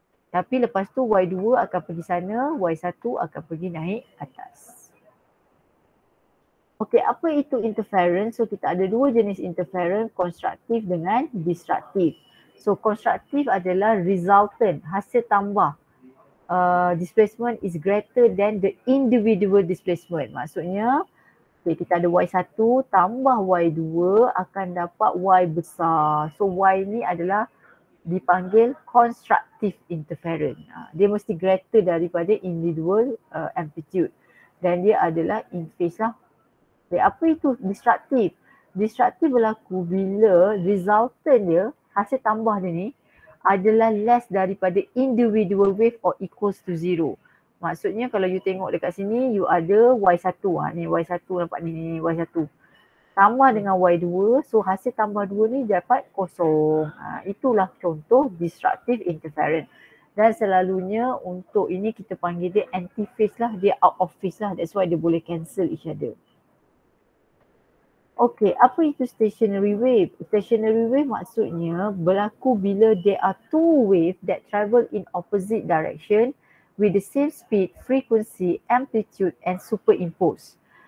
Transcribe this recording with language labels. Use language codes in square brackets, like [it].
[ms] Tapi lepas tu Y2 akan pergi sana, Y1 akan pergi naik atas. Okay, apa itu interference? So kita ada dua jenis interference, constructive dengan destructive. So constructive adalah resultant, hasil tambah. [en] Displacement is greater than the individual displacement. [ms] Maksudnya kita ada Y1 tambah Y2 akan dapat Y besar. So Y ni adalah dipanggil constructive interference. Dia mesti greater daripada [en] individual amplitude. [ms] Dan dia adalah [en] in phase [ms] lah. Apa itu destructive? Destructive berlaku bila resultant dia, hasil tambah dia ni adalah less daripada [en] individual wave or equals to 0. [ms] Maksudnya kalau you tengok dekat sini, you ada Y1. Ni Y1 nampak ni Y1. Tambah dengan Y2, so hasil tambah 2 ni dapat kosong. Itulah contoh destructive interference. Dan selalunya untuk ini kita panggil dia anti-phase lah, dia [en] out of phase [ms] lah. [en] That's why [ms] dia boleh [en] cancel each other. Okay, [ms] apa itu [en] stationary wave? Stationary wave [ms] maksudnya berlaku bila [en] there are two waves that travel in opposite direction with the same speed, frequency, amplitude and superimpose.